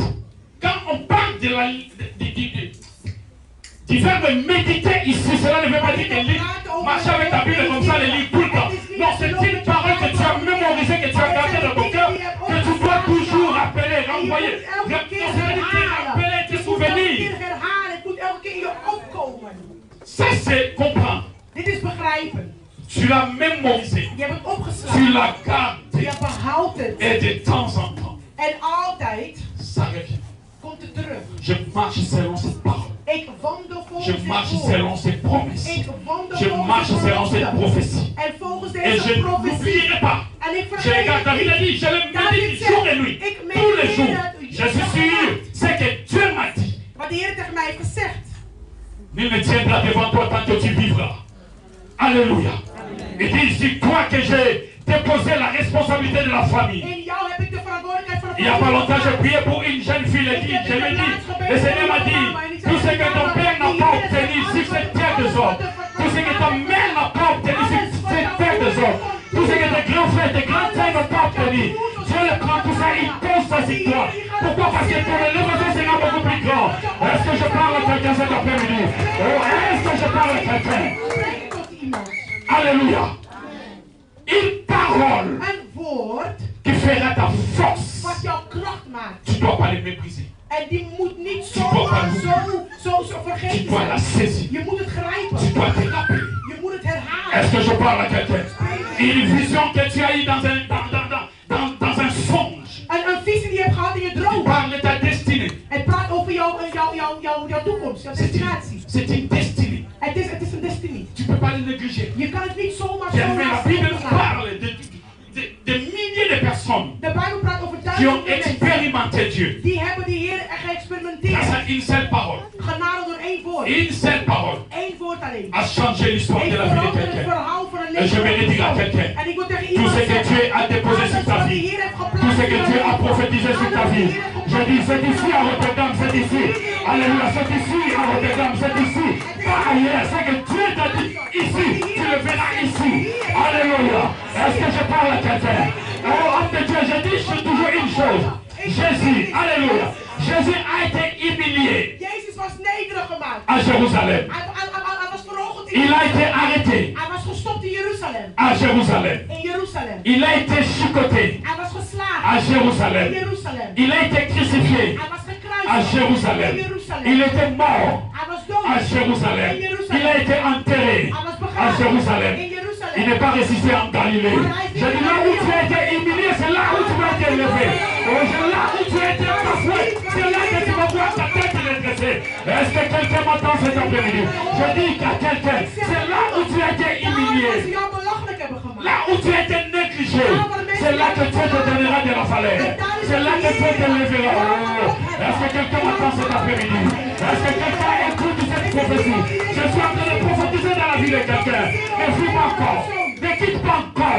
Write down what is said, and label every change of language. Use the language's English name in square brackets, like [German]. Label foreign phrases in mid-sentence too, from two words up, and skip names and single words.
[French] Quand on parle de la, du verbe méditer ici, cela ne veut pas dire que lire, marcher avec ta Bible comme ça, les lire tout le temps. Non, c'est une parole que tu as mémorisée, que tu as gardée dans ton cœur, que tu dois toujours rappeler, renvoyer. Rappeler tes souvenirs. Ça, c'est comprendre. [Dutch] Dit is begrijpen. [French] Tu l'as mémorisé. [Dutch] Je hebt het [French] Tu [Dutch] opgeslagen. [French] l'as gardé. [Dutch] Je behoudt het. [French] Et de temps en temps, [Dutch] En altijd [French] ça revient. [Dutch] komt het terug. [French] Je marche selon cette parole. [Dutch] Ik wandel volgens [French] Je [Dutch] dit [French] marche [Dutch] woord. [French] selon ses promesses. [Dutch] Ik wandel [French] Je [Dutch] volgens [French] marche [Dutch] de [French] selon cette [Dutch] belofte. [French] prophétie. [Dutch] En volgens [French] Et [Dutch] deze [French] je [Dutch] profetie. [French] n'oublierai pas. [Dutch] En ik [French] Je [Dutch] vergeet [French] regarde, [Dutch] het [French] David a [Dutch] niet. [French] dit, je le [Dutch] David [French] médite [Dutch] zegt, [French] jour et nuit. [Dutch] ik [French] Tous les [Dutch] mediteer [French] jours. [Dutch] het [French] Je suis sûr, c'est que Dieu m'a dit. [Dutch] wat de Heer tegen mij heeft gezegd. [French] Nul ne tiendra devant toi tant que tu vivras. Alléluia. Il dit, c'est toi que j'ai déposé la responsabilité de la famille. [Dutch] In jou heb ik de verantwoordelijkheid van de [French] Il n'y a pas longtemps, j'ai prié pour une jeune fille. Je lui ai dit, le Seigneur m'a dit, tout ce que ton père n'a pas obtenu sur cette terre des hommes, tout ce que ta mère n'a pas obtenu sur cette terre des hommes, tout ce que tes grands frères, tes grands frères n'ont pas obtenu, Dieu le prend tout ça, il pose ça sur toi. Pourquoi? Parce que ton élévation sera beaucoup plus grand. Est-ce que je parle à quelqu'un cet après-midi? Oh, est-ce que je parle à quelqu'un? [Dutch] Spreek tot iemand. [French] Alléluia. Une parole [Dutch] Een woord [French] qui fera ta force. [Dutch] wat jouw kracht maakt. [French] Tu ne dois pas les mépriser. [Dutch] En die moet niet [French] Tu dois pas [Dutch] zomaar [French] l'oublier. [Dutch] zo [French] Tu [Dutch] vergeten [French] dois la [Dutch] zijn. [French] saisir. [Dutch] Je moet het [French] Tu [Dutch] grijpen. [French] dois te rappeler. [Dutch] Je moet het herhalen. [French] Est-ce que je parle à quelqu'un? Une vision que tu as eue dans un songe. [Dutch] Een visie die je hebt gehad in je [French] Tu [Dutch] droom. [French] parles de ta destinée. [Dutch] Het praat over jouw toekomst, jouw destinatie. [French] C'est une destinée. [Dutch] Het is een destiny. [French] Tu ne peux pas le négliger. [Dutch] Je kan het niet zomaar [French] Bien, mais la Bible [Dutch] laten. [French] parle de milliers de personnes [Dutch] De Bijbel praat over [French] qui ont [Dutch] duizenden mensen. [French] expérimenté Dieu [Dutch] Die hebben de Heer echt geëxperimenteerd. [French] grâce à une seule parole. [Dutch] Genade door één woord. [French] Une seule parole [Dutch] Eén woord alleen. [French] a changé l'histoire [Dutch] Ik [French] de la vie de [Dutch] verander het [French] quelqu'un. [Dutch] verhaal van een [French] Et je vais le dire à [Dutch] leven. [French] quelqu'un. [Dutch] En ik wil tegen [French] Tout [Dutch] iemand [French] ce que [Dutch] zeggen. [French] Dieu a déposé sur ta [Dutch] Alles wat de [French] vie. [Dutch] Heer heeft [French] Tout [Dutch] geplaatst [French] ce que [Dutch] in [French] Dieu [Dutch] jouw [French] a [Dutch] leven. [French] prophétisé sur ta [Dutch] Alles wat de [French] vie. [Dutch] Heer heeft [French] Je dis, c'est [Dutch] geplaatst. [French] ici à Rotterdam, c'est ici. Alléluia, c'est ici à Rotterdam, c'est ici. Pas ailleurs, c'est que Dieu t'a dit ici. Tu le verras ici. Alléluia. Est-ce que je parle à quelqu'un? dis toujours une chose. Jésus, alléluia. Jésus a été humilié [Dutch] Jezus was nederig gemaakt. [French] à Jérusalem. [Dutch] Hij was verhoogd in [French] Il a été [Dutch] Jeruzalem. [French] arrêté [Dutch] Hij was gestopt in Jeruzalem. [French] à Jérusalem. [Dutch] In Jeruzalem. [French] Il a été chicoté [Dutch] Hij was geslagen. [French] à [Dutch] In [French] Jérusalem. [Dutch] Jeruzalem. [French] Il a été crucifié [Dutch] Hij was gekruisigd. [French] à Jérusalem. [Dutch] In Jeruzalem. [French] Il était mort [Dutch] Hij was dood. [French] à Jérusalem. [Dutch] In [French] Il [Dutch] Jeruzalem. [French] a été enterré [Dutch] Hij was [French] à [Dutch] begraven. [French] Jérusalem. [Dutch] In Jeruzalem. [French] Il n'est pas résisté en Galilée. Je dis là où tu as été humilié, c'est là où tu vas être élevé. C'est là où tu as été bafoué, c'est là que tu vas voir ta tête redressée. Est-ce que quelqu'un m'entend cet après-midi? Je dis qu'à quelqu'un, c'est là où tu as été humilié. [Dutch] Ze jou belachelijk hebben gemaakt. [French] Là où tu as été négligé, c'est là que Dieu te donnera de la valeur. C'est là que Dieu te lèvera. Est-ce que quelqu'un m'entend cet après-midi? Est-ce que quelqu'un écoute cette prophétie? Je suis en train de prophétiser dans la vie de quelqu'un. Ne fuis pas encore. Ne quitte pas encore.